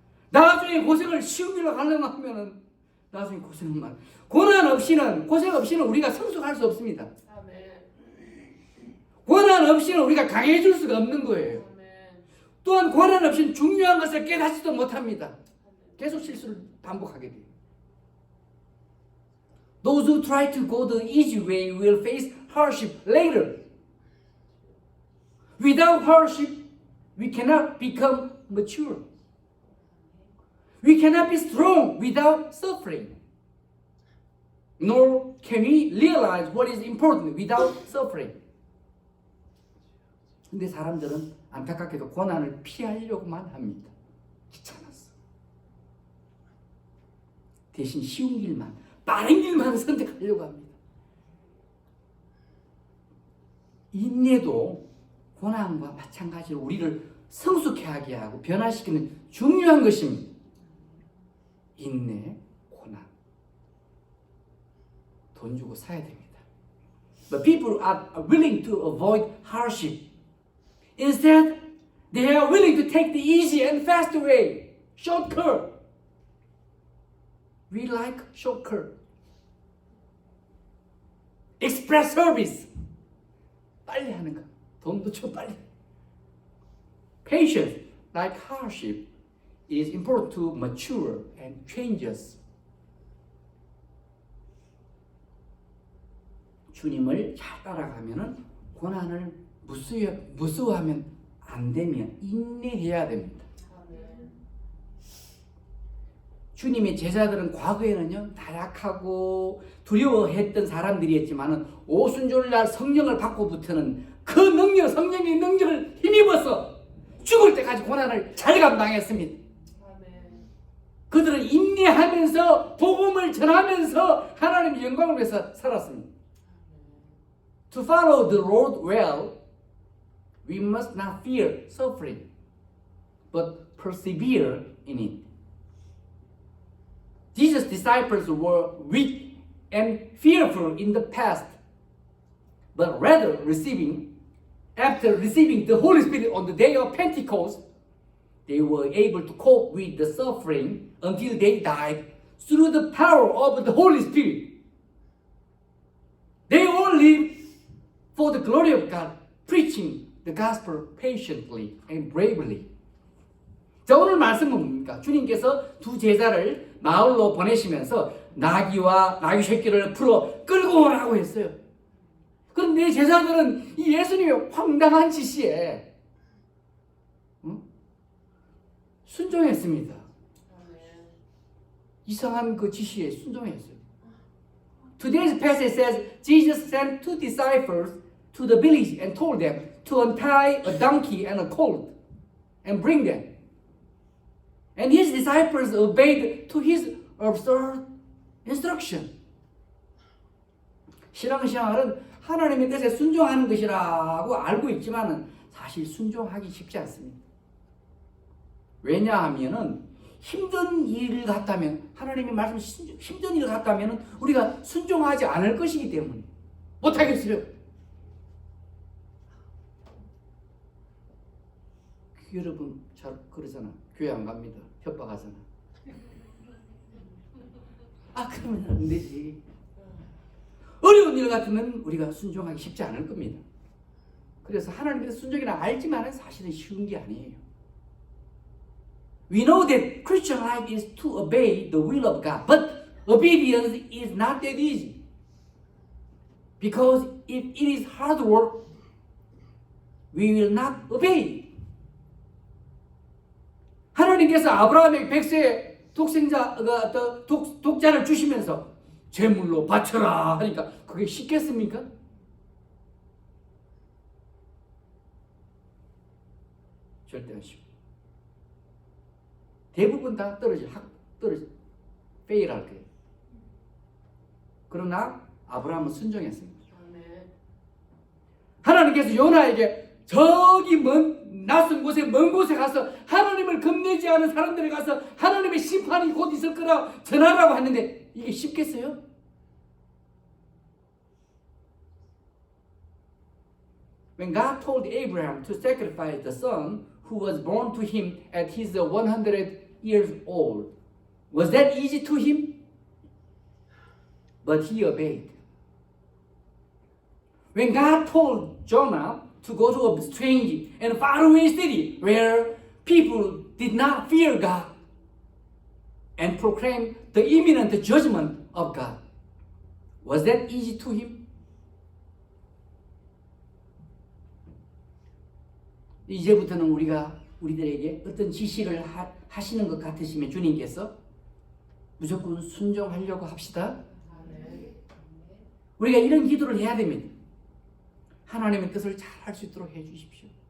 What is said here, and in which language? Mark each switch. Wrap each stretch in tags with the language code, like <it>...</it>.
<ko>나중에 고생을 쉬운 길로 가려고 하면은 나중에 고생은 많아. 고난 없이는, 고생 없이는 우리가 성숙할 수 없습니다. 고난 없이는 우리가 강해질 수가 없는 거예요. 또한 고난 없이는 중요한 것을 깨닫지도 못합니다. 계속 실수를 반복하게 돼요.</ko> <en>Those who try to go the easy way will face hardship later. Without hardship, we cannot become mature. We cannot be strong without suffering. Nor can we realize what is important without suffering.</en> <ko>근데 사람들은 안타깝게도 고난을 피하려고만 합니다. 귀찮았어. 대신 쉬운 길만, 빠른 길만 선택하려고 합니다. 인내도 고난과 마찬가지로 우리를 성숙해 하게 하고 변화시키는 중요한 것입니다. 인내, 고난. 돈 주고 사야 됩니다.</ko> <en>But people are willing to avoid hardship. Instead, they are willing to take the easy and fast way, shortcut. We like shortcut. Express service.</en> <ko>빨리 하는 거. 돈도 줘 빨리.</ko> <en>Patience, like hardship, is important to mature and change us.</en> <ko>주님을 잘 따라가면은 고난을 무서워하면 안 되면 인내해야 됩니다. 주님의 제자들은 과거에는요, 타락하고 두려워했던 사람들이었지만은 오순절날 성령을 받고부터는 그 능력, 성령의 능력을 힘입어서 죽을 때까지 고난을 잘 감당했습니다. 그들은 인내하면서 복음을 전하면서 하나님의 영광을 위해서 살았습니다.</ko> <en>To follow the Lord well, we must not fear suffering, but persevere in it. Jesus' disciples were weak and fearful in the past, but rather after receiving the Holy Spirit on the day of Pentecost, they were able to cope with the suffering until they died through the power of the Holy Spirit. They all lived for the glory of God, preaching the gospel patiently and bravely.</en> <ko>자, 오늘 말씀은 뭡니까? 주님께서 두 제자를 마을로 보내시면서 나귀와 나귀 새끼를 풀어 끌고 오라고 했어요. 그런데 제자들은 이 예수님의 황당한 지시에 순종했습니다. 이상한 그 지시에 순종했어요.</ko> <en>Today's passage says Jesus sent 2 disciples to the village and told them to untie a donkey and a colt and bring them. And his disciples obeyed to his absurd instruction.</en> <ko>신앙생활은 하나님의 뜻에 순종하는 것이라고 알고 있지만 사실 순종하기 쉽지 않습니다. 왜냐하면은 힘든 일 같다면 하나님의 말씀 힘든 일 같다면 우리가 순종하지 않을 것이기 때문에 못하겠어요. 여러분 잘 그러잖아. 교회 안 갑니다. 협박하잖아. 그러면 안 되지. 어려운 일 같으면 우리가 순종하기 쉽지 않을 겁니다. 그래서 하나님의 순종이라 알지만 사실은 쉬운 게 아니에요.</ko> <en>We know that Christian life is to obey the will of God, but obedience is not that easy. Because if it is hard work, we will not obey.</en> <ko>하나님께서 아브라함에게 백세 독자를 주시면서 제물로 바쳐라 하니까 그게 쉽겠습니까? 절대 안 쉽고 대부분 다 떨어져 페일할 거예요. 그러나 아브라함은 순종했습니다. 하나님께서 요나에게 저기 낯선 곳에 먼 곳에 가서 하나님을 겁내지 않은 사람들에 가서 하나님의 심판이 곧 있을 거라 전하라고 했는데 이게 쉽겠어요?</ko> <en>When God told Abraham to sacrifice the son who was born to him at his 100 years old, was that easy to him? But he obeyed. When God told Jonah to go to a strange and faraway city where people did not fear God and proclaim the imminent judgment of God, was that easy to him?</en> <ko>이제부터는 우리들에게 어떤 지시를 하시는 것 같으시면 주님께서 무조건 순종하려고 합시다. 우리가 이런 기도를 해야 됩니다. 하나님의 뜻을 잘 할 수 있도록 해주십시오.</ko>